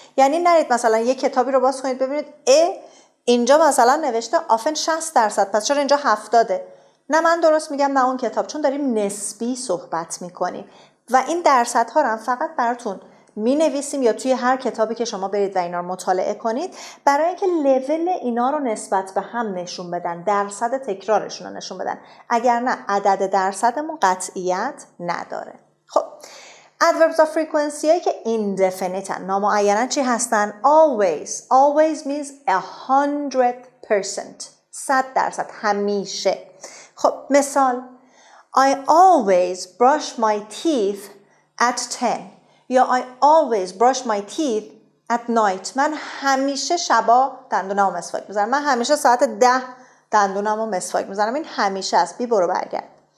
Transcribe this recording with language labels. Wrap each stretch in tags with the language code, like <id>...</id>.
<fa>یعنی نرید مثلا یک کتابی رو باز کنید ببینید اینجا مثلا نوشته often 60%، پس چرا اینجا 70؟ نه من درست میگم، نه اون کتاب، چون داریم نسبی صحبت میکنیم و این درصدها رو هم فقط براتون می نویسیم یا توی هر کتابی که شما برید و اینا رو مطالعه کنید برای اینکه لول اینا رو نسبت به هم نشون بدن، درصد تکرارشون رو نشون بدن. اگر نه عدد درصدمون قطعیت نداره. خب adverbs of frequency هایی که indefinite هن، نامعینن، چی هستن؟</fa> <en>always means 100%،</en> <fa>100%، همیشه. خب مثال</fa> <en>I always brush my teeth at 10 یا I always brush my teeth at night.</en> <fa>من همیشه شبا دندونمو مسواک میزنم، من همیشه ساعت 10 دندونمو مسواک میزنم. این همیشه است. بی برو برگرد.</fa>